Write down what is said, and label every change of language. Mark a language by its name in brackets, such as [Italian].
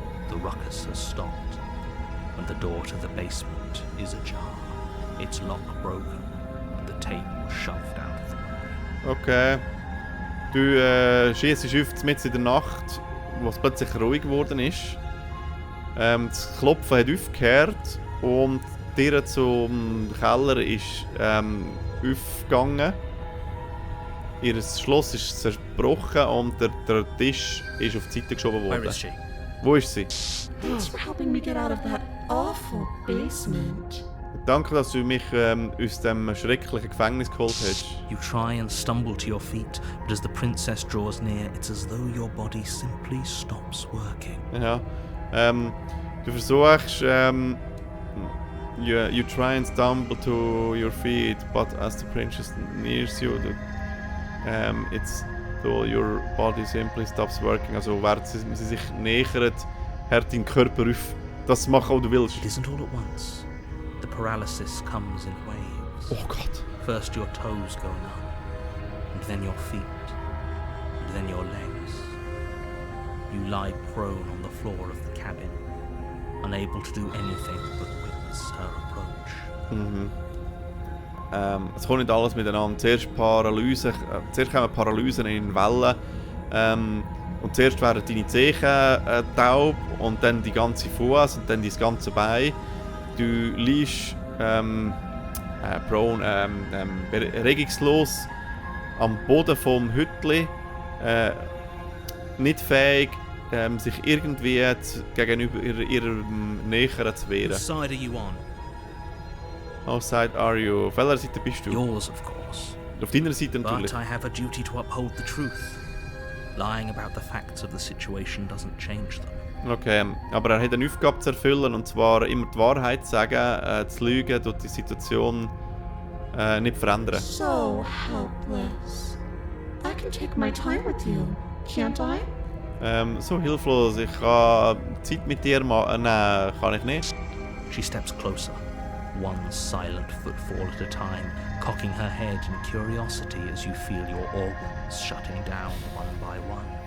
[English] The ruckus has stopped, and the door to the basement is ajar. its lock broken, and the table shoved out of the way. Okay. [German] Du schießt auf mitten in der Nacht, wo es plötzlich ruhig geworden ist. Das Klopfen hat aufgehört und die Tür zum Keller ist aufgegangen. Ihr Schloss ist zerbrochen und der Tisch ist auf die Seite geschoben [English] Where [German] worden. [English] is she? [German] Wo ist sie? [English] Thanks for helping me get out of that awful basement. [German] Danke, dass du mich aus dem schrecklichen Gefängnis geholt hast. [English] You try and stumble to your feet, but as the princess draws near, it's as though your body simply stops working. [German] Ja. Du versuchst, [English] you try and stumble to your feet, but as the princess nears you, it's though your body simply stops working. [German] Also während sie sich nähert, hört dein Körper auf, das zu machen, was du willst. [English] It isn't all at once. The paralysis comes in waves. [German] Oh Gott. [English] First your toes go numb, and then your feet, and then your legs. You lie prone on the floor of the cabin, unable to do anything but witness her approach. [German] Es kommt nicht alles miteinander. Zuerst kommen Paralysen in Wellen. Und zuerst werden deine Zehen taub und dann die ganze Fuß und dann dein ganze Bein. Du liegst prone, regungslos am Boden vom Hütli, nicht fähig, sich irgendwie gegenüber ihrem Näheren zu wehren. [English] Whose side are you on? How side are you? [German] Auf welcher Seite bist du? [English] Yours, of course. [German] Auf deiner Seite natürlich. [English] But I have a duty to uphold the truth. Lying about the facts of the situation doesn't change them. [German] Okay, aber er hat eine Aufgabe zu erfüllen, und zwar immer die Wahrheit zu sagen, zu lügen, tut die Situation nicht verändern. [English] So helpless. I can take my time with you, can't I? [German] So hilflos, ich kann Zeit mit dir nehmen, kann ich nicht. [English] She steps closer, one silent footfall at a time, cocking her head in curiosity as you feel your organs shutting down one by one.